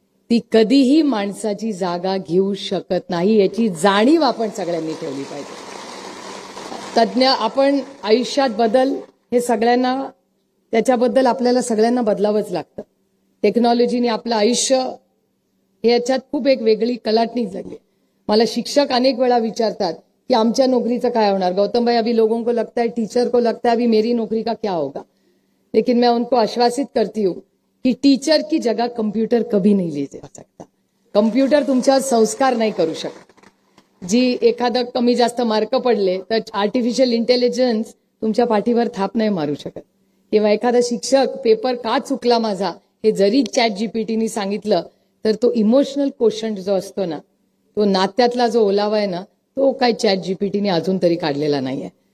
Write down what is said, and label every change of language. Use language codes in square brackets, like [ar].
[mr] ती कधीही माणसाची जागा घेऊ शकत नाही, याची जाणीव आपण सगळ्यांनी ठेवली पाहिजे। तज्ञ आपण आयुष्यात बदल हे सगळ्यांना, त्याच्याबद्दल आपल्याला सगळ्यांना बदलावंच लागतं। टेक्नॉलॉजीने आपलं आयुष्य हे याच्यात खूप एक वेगळी कलाटणी झाली। मला शिक्षक अनेक वेळा विचारतात की आमच्या नोकरीचं काय होणार। [hi] गौतम भाई, अभी लोगों को लगता है, टीचर को लगता है अभी मेरी नौकरी का क्या होगा, लेकिन मैं उनको आश्वासित करती हूँ कि टीचर की जगह कंप्यूटर कभी नहीं ले जा सकता। [mr] कंप्यूटर तुमच्यावर संस्कार नाही करू शकत। जी एखादं कमी जास्त मार्क पडले तर आर्टिफिशियल इंटेलिजन्स तुमच्या पाठीवर थाप नाही मारू शकत, किंवा एखादा शिक्षक पेपर का चुकला माझा हे जरी चॅट जीपीटीने सांगितलं तर तो इमोशनल क्वेश्चन जो असतो ना, तो नात्यातला जो ओलावा आहे ना, तो काय चॅट जीपीटीने अजून तरी काढलेला नाहीये।